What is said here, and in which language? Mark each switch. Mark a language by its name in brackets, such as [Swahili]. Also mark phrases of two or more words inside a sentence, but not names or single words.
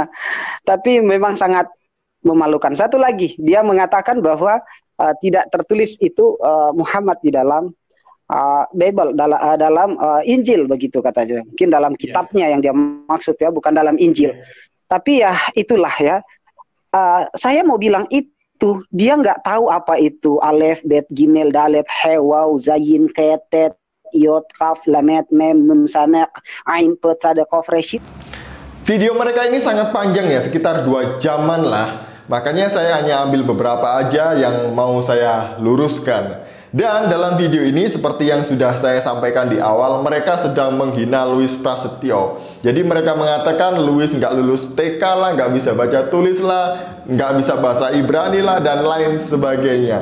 [Indonesian] Tapi memang sangat memalukan. Satu lagi, dia mengatakan bahwa tidak tertulis itu Muhammad di dalam Bible, dalam Injil begitu katanya. Mungkin dalam kitabnya yang dia maksud ya, bukan dalam Injil. Tapi ya itulah ya. Saya mau bilang itu dia nggak tahu apa itu [Hebrew] אלף, בית, גימל, דלת, הא, וו, זין, חית, יוד, כף, למד, מם, נון, סמך, עין, פא, צדי, קוף, ריש. [Indonesian] Video mereka ini sangat panjang ya, sekitar 2 jaman lah. Makanya saya hanya ambil beberapa aja yang mau saya luruskan. Dan dalam video ini seperti yang sudah saya sampaikan di awal, mereka sedang menghina Louis Prasetyo. Jadi mereka mengatakan Louis nggak lulus TK lah, nggak bisa baca tulis lah, nggak bisa bahasa Ibrani lah, dan lain sebagainya.